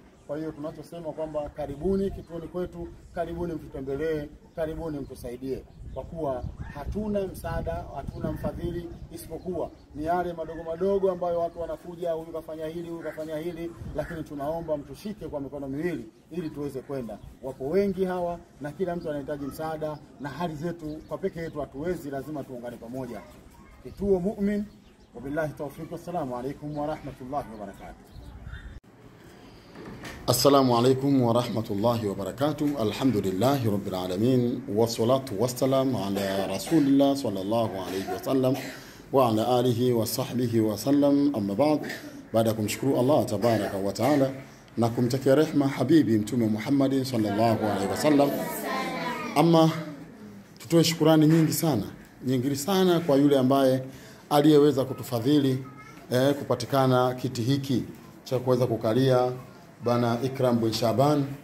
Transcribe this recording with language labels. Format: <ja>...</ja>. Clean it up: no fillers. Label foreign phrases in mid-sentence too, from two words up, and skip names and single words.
<sw>Kwa hiyo tunachosema kwamba karibuni kituoni kwetu, karibuni mtutembelee, karibuni mtusaidie, kwa kuwa hatuna msaada, hatuna mfadhili isipokuwa ni yale madogo madogo ambayo watu wanakuja, huyu kafanya hili, huyu kafanya hili, lakini tunaomba mtushike kwa mikono miwili ili tuweze kwenda. Wapo wengi hawa na kila mtu anahitaji msaada, na hali zetu kwa peke yetu hatuwezi, lazima tuungane pamoja. Kituo Mu'min.</sw> <ar>وبالله التوفيق. السلام عليكم ورحمة الله وبركاته. السلام عليكم ورحمة الله وبركاته. Assalamu alaykum wa rahmatullahi wa barakatuh. الحمد لله رب العالمين، والصلاة والسلام على رسول الله صلى الله عليه وسلم وعلى آله وصحبه وسلم. أما بعد,</ar> <sw>baada kumshukuru</sw> <ar>الله تبارك وتعالى</ar> <sw>na kumtakia rehma habibi mtume Muhammad</sw> <ar>صلى الله عليه وسلم,</ar> <sw>ama tutoe shukrani nyingi sana kwa yule ambaye aliyeweza kutufadhili kupatikana kiti hiki cha kuweza kukalia bana Ikram bin Shaban.</sw>